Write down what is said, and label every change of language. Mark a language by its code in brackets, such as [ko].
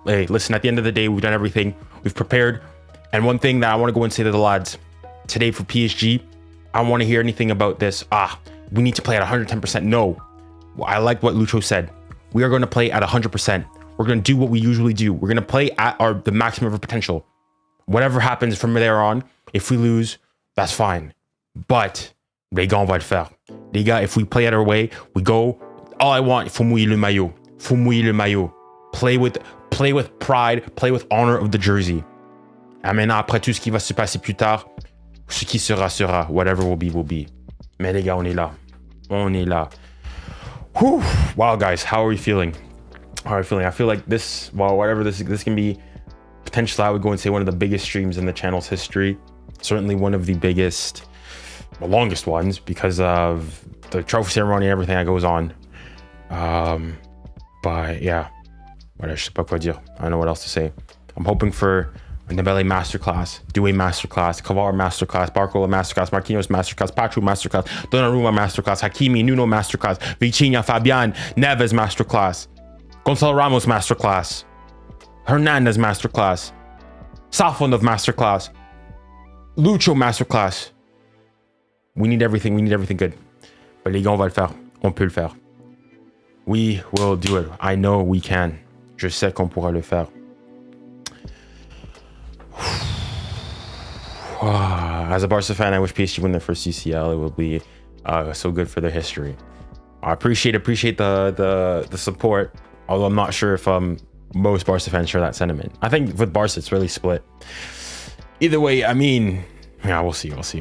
[en] Hey, listen, at the end of the day, we've done everything. We've prepared. And one thing that I want to go and say to the lads today for PSG, I don't want to hear anything about this. We need to play at 110%. No, I like what Lucho said. We are going to play at 100%. We're going to do what we usually do. We're going to play at the maximum of our potential. Whatever happens from there on, if we lose, that's fine. [fr] But les gars, on va le faire. Les gars, [en] if we play it our way, we go. All I want, [fr] faut mouiller le maillot. [en] Faut mouiller le maillot. Play with pride, play with honor of the jersey. [fr] Et maintenant, après tout ce qui va se passer plus tard, ce qui sera, sera. [en] Whatever will be, will be. [fr] Mais les gars, on est là. On est là. Whew. [en] Wow, guys, how are you feeling? How are you feeling? I feel like this, well, whatever this can be, potentially I would go and say one of the biggest streams in the channel's history. Certainly one of the biggest, the longest ones, because of the trophy ceremony and everything that goes on. But yeah, [fr] je sais pas quoi dire. [en] I don't know what else to say. I'm hoping for Dembélé masterclass, 𝙀𝙖 masterclass, 𝙀𝙬𝘼𝙎 masterclass, 𝙬𝙀𝙼 masterclass, Marquinhos masterclass, Patrick masterclass, Donnarumma masterclass, Hakimi, Nuno masterclass, Vitinha, Fabian, Neves masterclass, Gonçalo Ramos masterclass, Hernandez masterclass, Safonov masterclass, Lucho masterclass. We need everything good. [fr] But les gars, on va le faire. On peut le faire. [en] We will do it. I know we can. [fr] Je sais qu'on pourra le faire. [en] As a Barca fan, I wish PSG win their first UCL. It will be so good for their history. I appreciate the support, although I'm not sure if most Barca fans share that sentiment. I think with Barca, it's really split. Either way, I mean, yeah, we'll see.